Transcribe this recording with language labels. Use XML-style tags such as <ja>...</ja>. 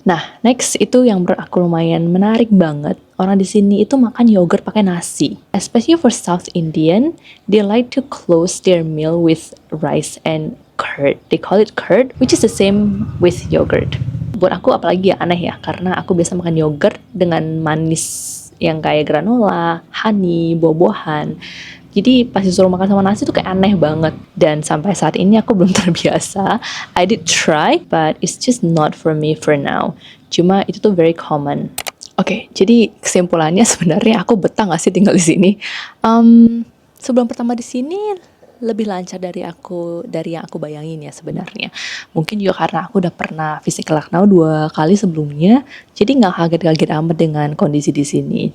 <id>Nah, next itu yang menurut aku lumayan menarik banget. Orang di sini itu makan yogurt pakai nasi.</id> <en>Especially for South Indian, they like to close their meal with rice and curd. They call it curd, which is the same with yogurt.</en> <id>Buat aku apalagi ya aneh ya, karena aku biasa makan yogurt dengan manis yang kayak granola, honey, buah-buahan. Jadi pas disuruh makan sama nasi tuh kayak aneh banget. Dan sampai saat ini aku belum terbiasa.</id> <en>I did try, but it's just not for me for now.</en> <id>Cuma itu tuh</id> <en>very common.</en> <id>Oke, jadi kesimpulannya sebenarnya aku betah gak sih tinggal di sini? Sebelum pertama di sini lebih lancar dari yang aku bayangin ya sebenarnya. Mungkin juga karena aku udah pernah visit ke Lucknow 2 kali sebelumnya, jadi nggak kaget-kaget amat dengan kondisi di sini.</id>